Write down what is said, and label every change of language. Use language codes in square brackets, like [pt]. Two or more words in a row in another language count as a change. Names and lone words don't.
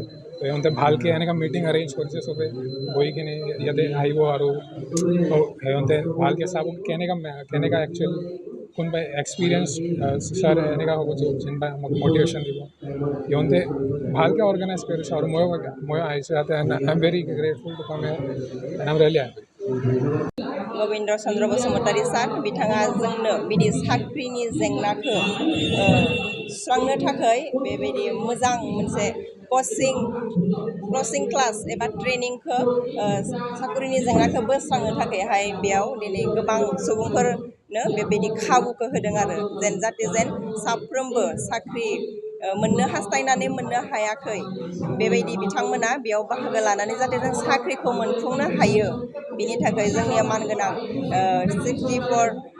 [as] সিহঁতে ভালকৈ এনেকুৱা মিটিং এৰেঞ্জ কৰিছে, চবেই বহি কিনে ইয়াতে আহিব আৰু সিহঁতে ভালকৈ চাব কেনেকুৱা একচুৱেল কোনোবাই এক্সপিৰিয়েঞ্চ ছাৰ এনেকুৱা হ'ব যেনিবা আমাক মটিভেশ্যন দিব। সিহঁতে ভালকৈ অৰ্গেনাইজ কৰিছে আৰু ময়ো আহিছোঁ ইয়াতে। [en] I am very grateful to come here and I am really happy. [brx] गबिन्द चन्द्र बसुमतारी सार बिथाङा जोंनो बिदि साख्रिनि जेंनाखौ सुस्रांनो थाखाय बेबायदि मोजां मोनसे [en] coaching class [brx] एबा ट्रेनिंखौ साख्रिनि जेंनाखौ बोस्रांनो थाखायहाय बेयाव दिनै गोबां सुबुंफोरनो बेबायदि खाबुखौ होदों आरो जाहाथे साफ्रोमबो साख्रि मोननो हास्थायनानै मोननो हायाखै बेबायदि बिथांमोना बेयाव बाहागो लानानै जाहाथे जों साख्रिखौ मोनफुंनो हायो बिनि थाखाय जोंनिया मानगोनां 64